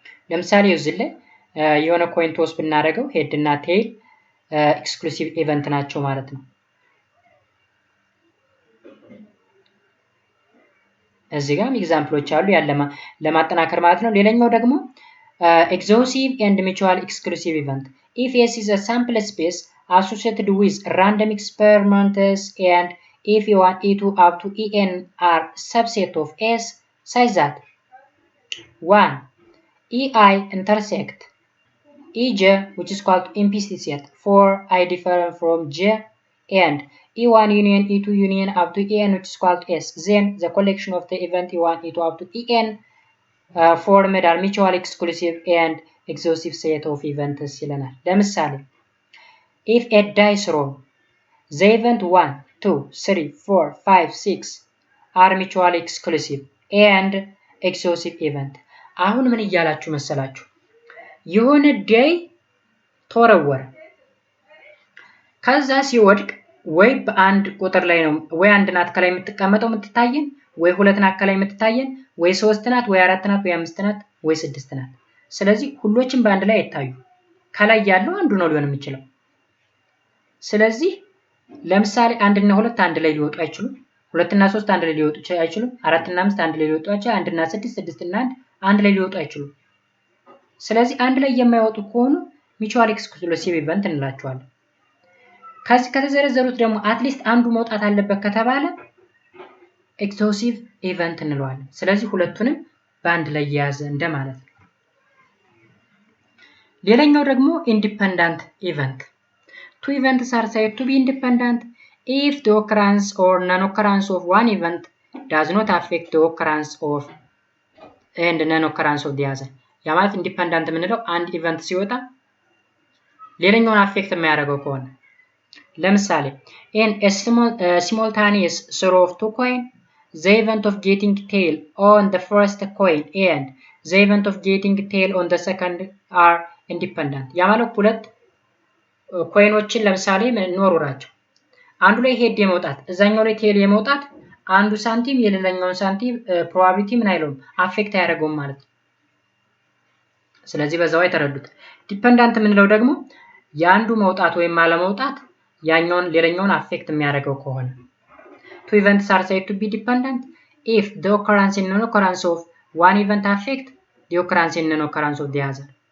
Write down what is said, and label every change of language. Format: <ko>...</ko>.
<am>ለምሳሌ እዚህ ላይ የሆነ ኮይን ቶስ ብናደርገው ሄድ እና ቴይል ኤክስክሉሲቭ ኢቨንት ናቸው ማለት ነው። እዚህ ጋር ኤግዛምፕሎች አሉ ለማጠናከር ማለት ነው። ሌላኛው ደግሞ</am> <en>exhaustive and mutual exclusive event. If S is a sample space associated with random experiments and if E1, E2 up to En are subset of S such that 1. EI intersect EJ which is called implicit set for I different from J and E1 union E2 union up to En which is called S, then the collection of the event E1, E2 up to En formed are mutual exclusive and exhaustive set of events</en> <am>ይለናል። ለምሳሌ</am> <en>if a dice roll the event 1, 2, 3, 4, 5, 6 are mutually exclusive and exhaustive event።</en> <am>አሁን ምን እያላችሁ መሰላችሁ? የሆነ ዴይ ተወረወረ። ከዛ ሲወድቅ ወይ በአንድ ቁጥር ላይ ነው ወይ አንድ ናት ከላይ የምትቀመጠው የምትታየን ወይ 2 ናት ከላይ የምትታየን ወይ 3 ናት ወይ 4 ናት ወይ 5 ናት ወይ 6 ናት። ስለዚህ ሁሎችም በአንድ ላይ አይታዩ። ከላይ ያለው አንዱ ነው ሊሆን የሚችለው። ስለዚህ ለምሳሌ 1 እና 2 አንድ ላይ ሊወጡ አይችሉም። 2 እና 3 አንድ ላይ ሊወጡ አይችሉም። 4 እና 5 አንድ ላይ ሊወጡ አይችሉም። 1 እና 6 6 እና 1 አንድ ላይ ሊወጡ አይችሉም። ስለዚህ አንድ ላይ የማይወጡ ከሆኑ ሚቹዋል ኤክስክሉሲቭ ኢቨንት እንላቸዋለን። ከዚህ ከተዘረዘሩት ደግሞ አትሊስት አንዱ መውጣት አለበት ከተባለ ኤክስክሉሲቭ ኢቨንት እንለዋለን። ስለዚህ ሁለቱንም በአንድ ላይ የያዘ እንደማለት ነው። ሌላኛው ደግሞ ኢንዲፔንደንት ኢቨንት።</am> <en>Two events are said to be independent if the occurrence or non-occurrence of one event does not affect the occurrence of and non-occurrence of the other.</en> <am>ያ ማለት ኢንዲፔንደንት የምንለው አንድ ኢቨንት ሲወጣ ሌላኛውን አፌክት የማያደርገው ከሆነ ለምሳሌ</am> <en>in a simultaneous throw of two coins, the event of getting tail on the first coin and the event of getting tail on the second are independent.</en> <am>ያ ማለት ሁለት ኮይኖችን ለምሳሌ ኖሩራቸው አንዱ ላይ ሄድ የመውጣት እዛኛው ላይ ቴል የመውጣት አንዱ ሳንቲም የሌላኛውን ሳንቲም ፕሮባቢሊቲ ምን አይለውም አፌክት አያደርገውም ማለት ነው። ስለዚህ በዛው የተረዱት። ዲፔንዳንት የምንለው ደግሞ የአንዱ መውጣት ወይም አለመውጣት ያኛውን ሌላኛውን አፌክት የሚያደርገው ከሆነ</am> <en>two events are said to be dependent if the occurrence and non-occurrence of one event affect the occurrence and non-occurrence of the other.</en>